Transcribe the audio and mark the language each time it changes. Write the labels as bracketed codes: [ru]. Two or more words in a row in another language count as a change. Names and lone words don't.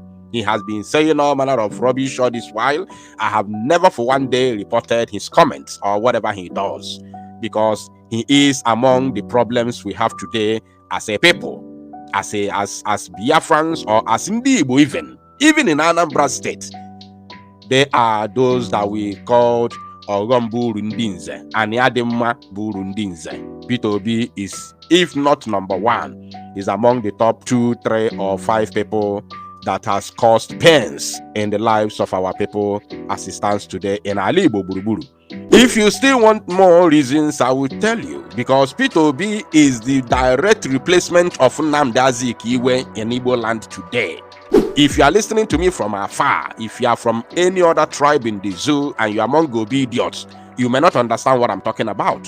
[en] He has been saying all manner of rubbish all this while. I have never for one day reported his comments or whatever he does, because he is among the problems we have today as a people, as Biafrans, or as Ndibo even in Anambra State. They are those that we called [ig] ọghọm bụ uru ndị nze, [en] and [ig] ya dị mma bụ uru ndị nze. [en] Peter Obi is, if not number one, is among the top 2, 3, or 5 people that has caused pains in the lives of our people as it stands today in [ig] ala Igbo gburugburu. [en] If you still want more reasons, I will tell you, because Peter Obi is the direct replacement of Nnamdi Kanu in Igbo land today. If you are listening to me from afar, if you are from any other tribe in the zoo and you are among Gobi idiots, you may not understand what I'm talking about.